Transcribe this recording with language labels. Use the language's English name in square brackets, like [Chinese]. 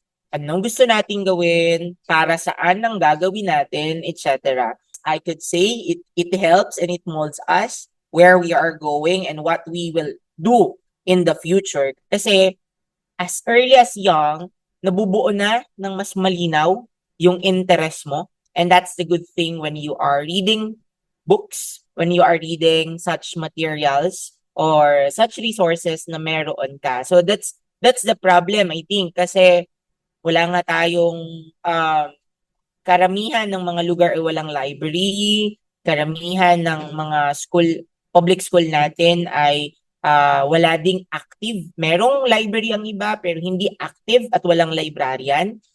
[Filipino] Anong gusto nating gawin, para saan ang gagawin natin, etc. [English] I could say it helps and it molds us where we are going and what we will do in the future. [Filipino] Kasi [English] as early as young, [Filipino] nabubuo na ng mas malinaw yung interest mo. [English] And that's the good thing when you are reading books, when you are reading such materials or such resources [Filipino] na meron ka. [English] So that's the problem, I think. [Filipino] Kasi wala nga tayong karamihan ng mga lugar ay walang library, karamihan ng mga public school natin ay wala ding active. Merong library ang iba pero hindi active at walang librarian.